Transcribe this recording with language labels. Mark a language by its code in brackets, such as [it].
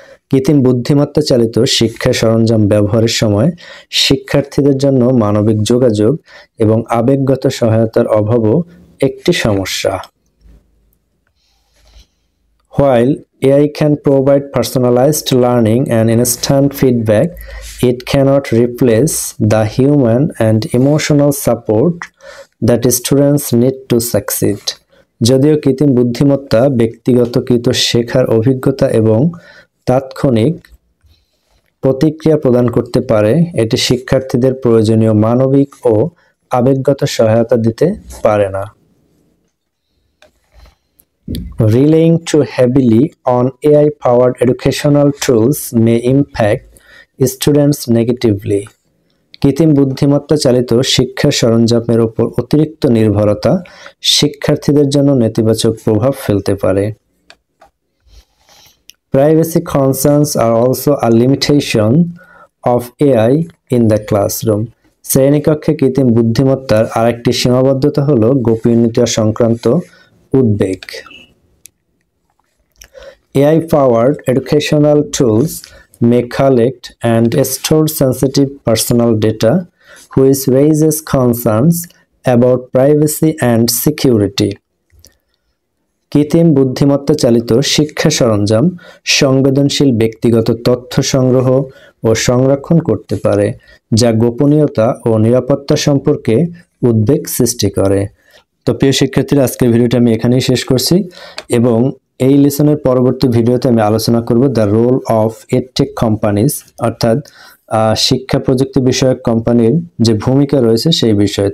[bn] কৃত্রিম বুদ্ধিমত্তা চালিত শিক্ষা সরঞ্জাম ব্যবহারের সময় শিক্ষার্থীদের জন্য মানবিক যোগাযোগ এবং আবেগগত সহায়তার অভাবও একটি সমস্যা। [en] While AI can provide personalized learning and instant feedback, it cannot replace the human and emotional support that students need to succeed. [bn] যদিও কৃত্রিম বুদ্ধিমত্তা ব্যক্তিগতকৃত শেখার অভিজ্ঞতা এবং তাৎক্ষণিক প্রতিক্রিয়া প্রদান করতে পারে, এটি শিক্ষার্থীদের প্রয়োজনীয় মানবিক ও আবেগগত সহায়তা দিতে পারে না। [en] Relying too heavily on AI-powered educational tools may impact students negatively. [bn] কৃত্রিম বুদ্ধিমত্তা চালিত শিক্ষা সরঞ্জামের উপর অতিরিক্ত নির্ভরতা শিক্ষার্থীদের জন্য নেতিবাচক প্রভাব ফেলতে পারে। [en] Privacy concerns are also a limitation of AI in the classroom. [bn] শ্রেণীকক্ষে কৃত্রিম বুদ্ধিমত্তার আরেকটি সীমাবদ্ধতা হলো গোপনীয়তা সংক্রান্ত উদ্বেগ। [en] AI-powered educational tools may collect and store sensitive personal data, which raises concerns about privacy and security. [bn] কৃত্রিম বুদ্ধিমত্তা চালিত শিক্ষা সরঞ্জাম সংবেদনশীল ব্যক্তিগত তথ্য সংগ্রহ ও সংরক্ষণ করতে পারে, যা গোপনীয়তা ও নিরাপত্তা সম্পর্কে উদ্বেগ সৃষ্টি করে। তো প্রিয় শিক্ষার্থীরা, আজকের ভিডিওটা আমি এখানেই শেষ করছি এবং এই লেসনের পরবর্তী ভিডিওতে আমি আলোচনা করব [en] the role of edtech companies, [bn] অর্থাৎ শিক্ষা প্রযুক্তি বিষয়ক কোম্পানির যে ভূমিকা রয়েছে সেই বিষয়ে।